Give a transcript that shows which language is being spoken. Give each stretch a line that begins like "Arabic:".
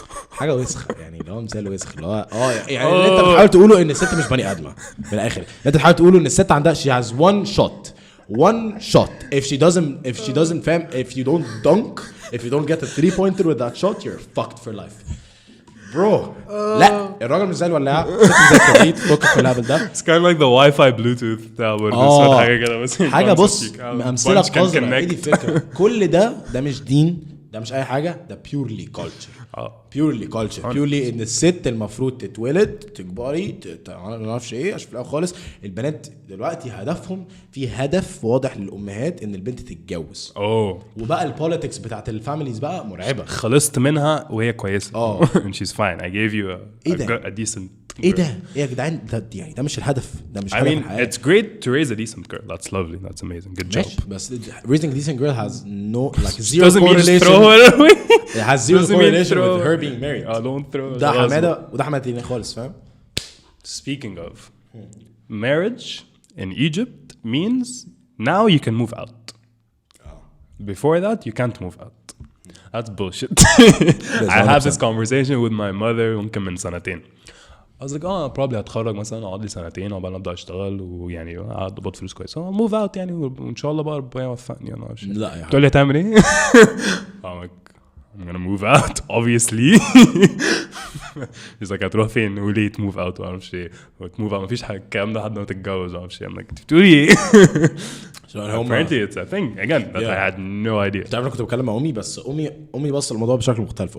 Arabic: حاجه وسخه يعني اللي هو مثال وسخ اللي هو يعني اللي انت بتحاول تقوله ان الست مش بني ادمه في الاخر انت بتحاول تقوله ان الست عندها
English: she has one shot if she doesn't فاهم if you don't dunk if you don't get a 3-pointer with that shot you're fucked for life bro.
Arabic: لا الراجل مش زي الولاعه زي الكبريت فوق في اللعبه ده
English: it's kind of like the Wi-Fi Bluetooth
Arabic: بتاع برضه حاجه كده بس حاجه بص امثله قذره ايه دي الفكره. كل ده مش دين ده مش اي حاجه ده
English: purely culture purely
Arabic: ان الست المفروض تتولد تكبري ما نعرفش ايه عشان في الاول خالص البنات دلوقتي هدفهم في هدف واضح للامهات ان البنت تتجوز وبقى البوليتكس بتاعت الفاميليز بقى مرعبه. خلصت منها وهي كويسه
English: and she's fine I gave you a decent
Arabic: ايه ده يا جدعان ده يعني ده مش الهدف ده مش
English: I mean it's great to raise a decent girl that's lovely that's amazing good job
Arabic: بس
English: raising a decent girl has no like zero correlation it has zero correlation with her being married. Don't throw
Arabic: ده حماده وده حماده خالص فاهم.
English: Speaking of marriage in Egypt means now you can move out. Before that you can't move out. That's bullshit. I had this conversation with my mother
Arabic: ممكن من سنتين.
English: I was like probably
Arabic: هتخرج مثلا اقعد لي سنتين وبعدين ابدا اشتغل ويعني اقبض فلوس كويسه
English: move out
Arabic: يعني وان شاء الله بقى ربنا يوفقني انا عارف. لا يا تقول لي هتعمل ايه؟
English: I'm gonna move out obviously. He's like
Arabic: هتروح فين وليه
English: move out
Arabic: وعارفش ايه move out مفيش حاجه الكلام ده لحد ما تتجوز وعارفش ايه.
English: I'm like
Arabic: بتقولي ايه؟
English: apparently it's a thing again that I had no idea.
Arabic: تعرف كنت بتكلم مع امي بس امي بص الموضوع بشكل مختلف.